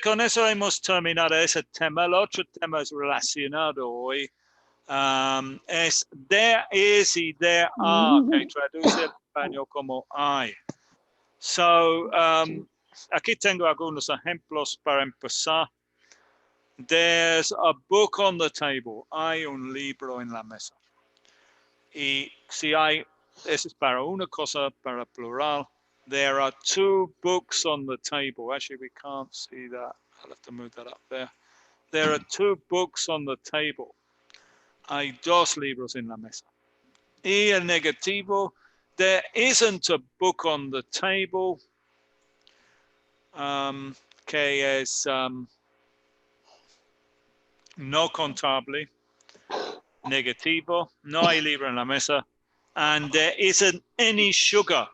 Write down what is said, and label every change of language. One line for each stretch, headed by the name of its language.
Spanish: Con eso hemos terminado ese tema. El otro tema es relacionado hoy. Es there is y there are, que traduce el español como hay. So, aquí tengo algunos ejemplos para empezar.
English: There's a book on the table.
Spanish: Hay un libro en la mesa. Y si hay, eso es para una cosa, para plural.
English: There are two books on the table. Actually, we can't see that. I'll have to move that up there. There are two books on the table.
Spanish: Hay dos libros en la mesa. Y el negativo,
English: there isn't a book on the table.
Spanish: Que es no contable. Negativo, no hay libro en la mesa.
English: And there isn't any sugar.